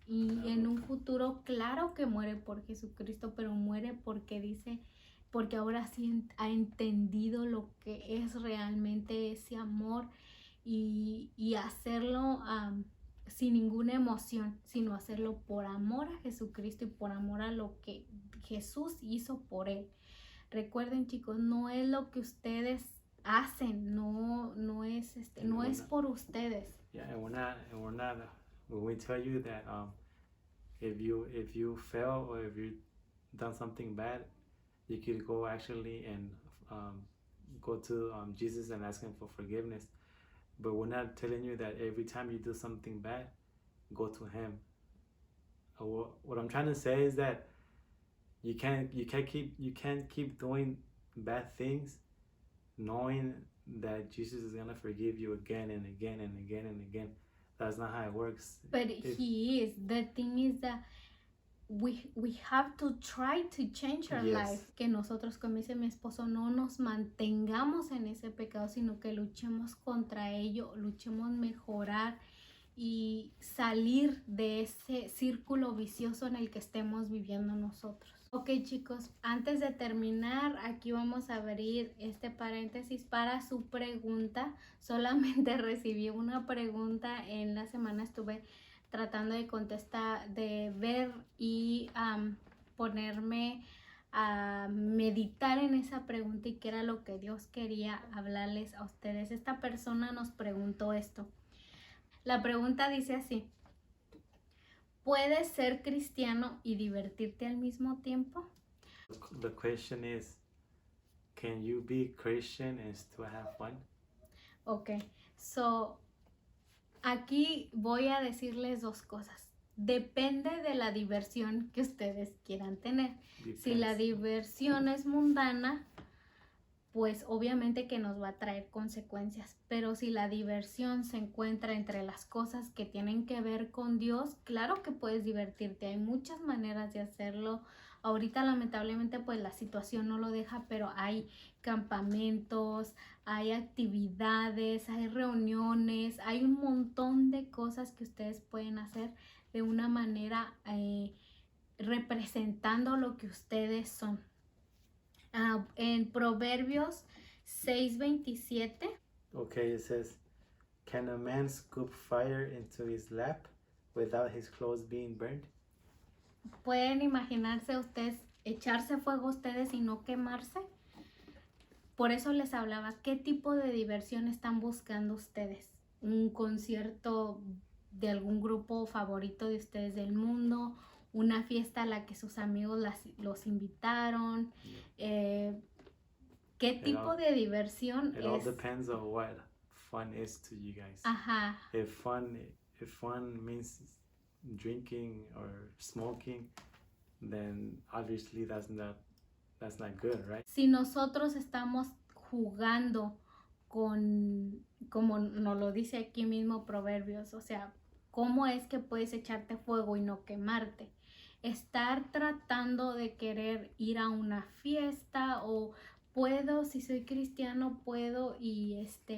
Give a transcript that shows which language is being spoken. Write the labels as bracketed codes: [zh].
[es] Y en un futuro, claro que muere por Jesucristo, pero muere porque ahora sí ha entendido lo que es realmente ese amor, y hacerlo sin ninguna emoción, sino hacerlo por amor a Jesucristo y por amor a lo que Jesús hizo por él. Recuerden, chicos, no es lo que ustedes hacen, no es por ustedes. [en] Yeah, and we're not when we tell you that if you fail or if you've done something bad, you could go actually and go to Jesus and ask him for forgiveness. But we're not telling you that every time you do something bad, go to him. What I'm trying to say is that you can't keep doing bad things knowing that Jesus is gonna forgive you again and again and again and again. That's not how it works. But he is. The thing is that we have to try to change our Yes. life. [es] Que nosotros, como dice mi esposo, no nos mantengamos en ese pecado, sino que luchemos contra ello, luchemos mejorar y salir de ese círculo vicioso en el que estemos viviendo nosotros. Ok, chicos, antes de terminar, aquí vamos a abrir este paréntesis para su pregunta. Solamente recibí una pregunta en la semana, estuve tratando de contestar, de ver y ponerme a meditar en esa pregunta y qué era lo que Dios quería hablarles a ustedes. Esta persona nos preguntó esto. La pregunta dice así: ¿puedes ser cristiano y divertirte al mismo tiempo? [en] The question is, can you be Christian and still have fun? [es] Ok, so aquí voy a decirles dos cosas. Depende de la diversión que ustedes quieran tener. Si la [en] Depends. [es] diversión es mundana, pues obviamente que nos va a traer consecuencias. Pero si la diversión se encuentra entre las cosas que tienen que ver con Dios, claro que puedes divertirte. Hay muchas maneras de hacerlo. Ahorita lamentablemente pues la situación no lo deja, pero hay campamentos, hay actividades, hay reuniones, hay un montón de cosas que ustedes pueden hacer de una manera representando lo que ustedes son. En Proverbios 6:27. [en] Okay, it says, can a man scoop fire into his lap without his clothes being burned? [es] ¿Pueden imaginarse ustedes echarse fuego ustedes y no quemarse? Por eso les hablaba, ¿qué tipo de diversión están buscando ustedes? ¿Un concierto de algún grupo favorito de ustedes del mundo? ¿Una fiesta a la que sus amigos los invitaron? ¿Qué tipo de diversión [en] It all [es] es? [en] depends on what fun is to you guys. [es] Ajá. [en] If fun means drinking or smoking, then obviously that's not good, right? [es] Si nosotros estamos jugando con, como nos lo dice aquí mismo Proverbios, o sea, ¿cómo es que puedes echarte fuego y no quemarte? Estar tratando de querer ir a una fiesta o puedo, si soy cristiano, puedo y